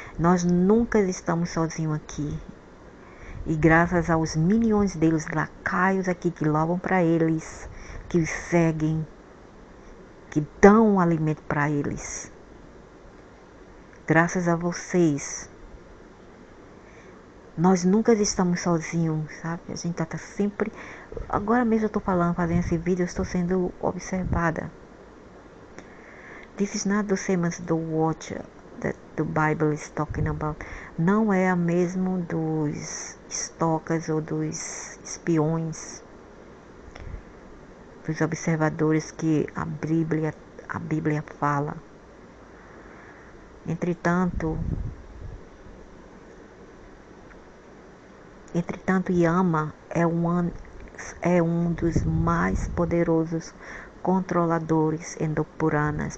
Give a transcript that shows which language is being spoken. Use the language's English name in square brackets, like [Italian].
[Portuguese] Nós nunca estamos sozinhos aqui. E graças aos milhões deles, lacaios aqui que louvam para eles, que os seguem, que dão alimento para eles. Graças a vocês, nós nunca estamos sozinhos, sabe? A gente tá sempre... Agora mesmo eu estou fazendo esse vídeo, eu estou sendo observada. [English] This is not the same as the watcher that the Bible is talking about. [Portuguese] Não é a mesmo dos stalkers ou dos espiões, dos observadores que a Bíblia fala. Entretanto, Yama é um dos mais poderosos controladores endopuranas.